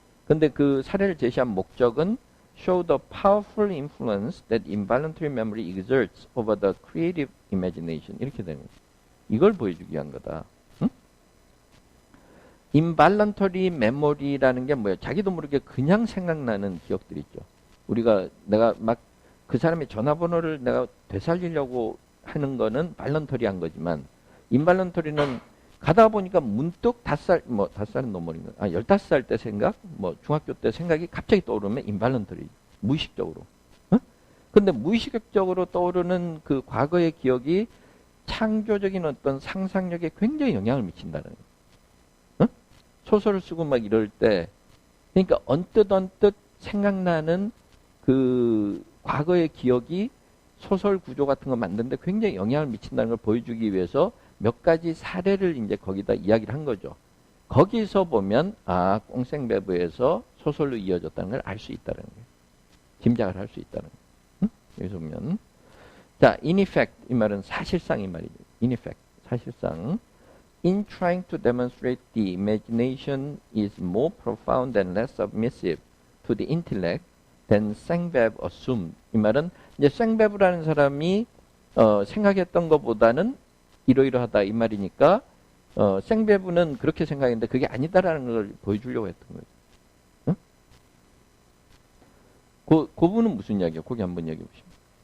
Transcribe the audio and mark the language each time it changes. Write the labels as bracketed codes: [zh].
[ko] 근데 그 사례를 제시한 목적은 [en] show the powerful influence that involuntary memory exerts over the creative imagination [ko] 이렇게 되는 거야. 이걸 보여주기 위한 거다. 응? involuntary memory라는 게 뭐야? 자기도 모르게 그냥 생각나는 기억들 있죠. 내가 막 그 사람의 전화번호를 내가 되살리려고 하는 거는 발런터리한 거지만 인발런터리는 가다 보니까 문득 5살은 너무 어린 거. 15살 때 생각, 중학교 때 생각이 갑자기 떠오르면 인발런터리, 무의식적으로. 어? 근데 무의식적으로 떠오르는 그 과거의 기억이 창조적인 어떤 상상력에 굉장히 영향을 미친다는 거예요. 어? 소설을 쓰고 막 이럴 때, 그러니까 언뜻 생각나는 그 과거의 기억이 소설 구조 같은 거 만드는데 굉장히 영향을 미친다는 걸 보여주기 위해서 몇 가지 사례를 이제 거기다 이야기를 한 거죠. 거기서 보면 꽁생배부에서 소설로 이어졌다는 걸 알 수 있다는 거예요. 짐작을 할 수 있다는 거예요. 응? 여기서 보면 자, [en] in effect [ko] 이 말은 사실상 이 말이죠. [en] in effect [ko] 사실상 [en] in trying to demonstrate the imagination is more profound and less submissive to the intellect than 생배부 assumed. [ko] 이 말은 이제 생배부라는 사람이 생각했던 것보다는 이러이러하다 이 말이니까 생배부는 그렇게 생각했는데 그게 아니다라는 걸 보여주려고 했던 거예요. 응? 그 부분은 무슨 이야기예요? 거기 한번 얘기해 보시면.